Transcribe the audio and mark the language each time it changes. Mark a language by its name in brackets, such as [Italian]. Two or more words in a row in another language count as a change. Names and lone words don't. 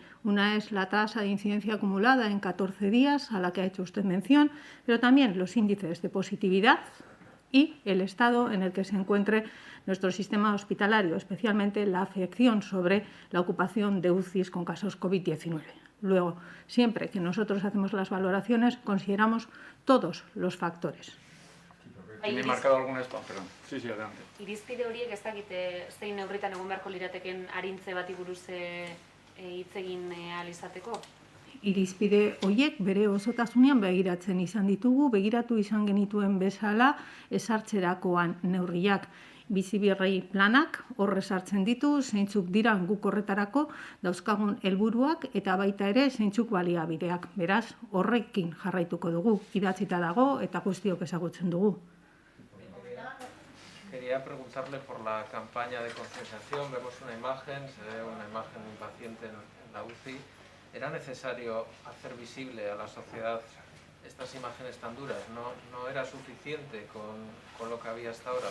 [Spanish] Una es la tasa de incidencia acumulada en 14 días, a la que ha hecho usted mención, pero también los índices de positividad y el estado en el que se encuentre nuestro sistema hospitalario, especialmente la afección sobre la ocupación de UCIs con casos COVID-19. Luego, siempre que nosotros hacemos las valoraciones, consideramos todos los factores. ¿Tiene marcado alguna esto? Perdón. Sí, adelante. [Basque] Irizpide horiek ez dakite zein neurritan egon beharko lirateken arintze bati buruz hitz egin ahal izateko? irizpide horiek bere osotasunean begiratzen izan ditugu, begiratu izan genituen bezala ezartzerakoan neurriak. Bizi-berri planak horre sartzen ditu, zeintzuk dira guk horretarako dauzkagun helburuak eta baita ere zeintzuk baliabideak. Beraz, horrekin jarraituko dugu, idatzita dago eta guztiok ezagutzen dugu. [Spanish] Quería preguntarle por la campaña de concienciación. Vemos una imagen, se ve una imagen de un paciente en la UCI. ¿Era necesario hacer visible a la sociedad estas imágenes tan duras? ¿No era suficiente con lo que había hasta ahora?